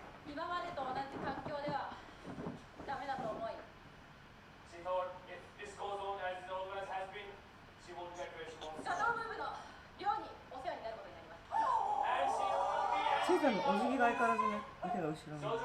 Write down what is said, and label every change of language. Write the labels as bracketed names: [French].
[Japanese] 今までと同じ環境ではダメだと思い、 [English] She thought if this goes on as it always has been, she won't get where she wants. [Japanese] シャドウムーブの寮にお世話になることになります。ちいちゃんのお辞儀が相変わらずね、見てる後ろに。